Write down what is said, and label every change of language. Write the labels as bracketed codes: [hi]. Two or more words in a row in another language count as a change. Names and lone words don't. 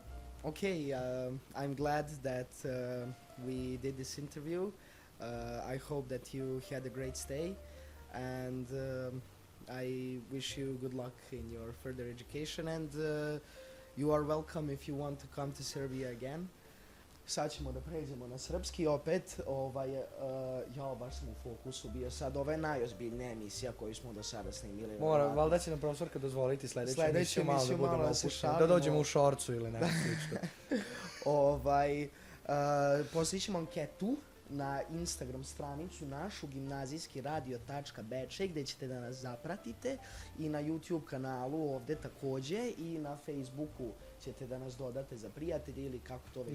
[en] Okay, I'm glad that we did this interview. I hope that you had a great stay, and I wish you good luck in your further education, and you are welcome if you want to come to Serbia again. [sr] Sad ćemo da pređemo na srpski opet. Ja, baš sam u fokusu bio sad. Ovo je najozbiljnija emisija koju smo do sada snimili. Valjda će nam profesorka dozvoliti sledeću Sledeću emisiju malo da emisiju budemo malo da se opušteni, da šalimo. dođemo u šorcu ili nešto slično. Poslije ćemo anketu na Instagram stranicu našu gimnazijskiradio.bečej gdje ćete da nas zapratite i na YouTube kanalu ovdje također i na Facebooku ćete da nas dodate za prijatelje ili kako to već